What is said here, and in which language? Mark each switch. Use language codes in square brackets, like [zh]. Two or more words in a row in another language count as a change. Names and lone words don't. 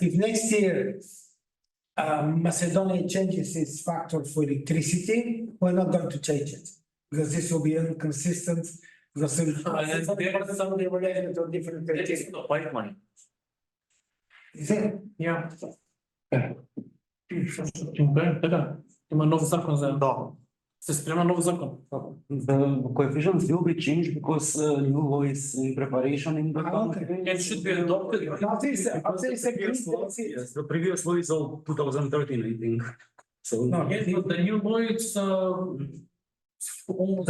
[en] If next year, Macedonia changes its factor for electricity, we're not going to change it. Because this will be inconsistent, because there are some related to different There is criteria. no pipeline. Is it? Yeah. [mk] Да, има нов закон за Да. се спрема нов закон. [en] The coefficients will be changed because new law is in preparation in the Okay. country. It should be adopted. After it's agreed, Previous law, that's it. yes, the previous law is all 2013, I think. So. Yes, but the new law, it's almost.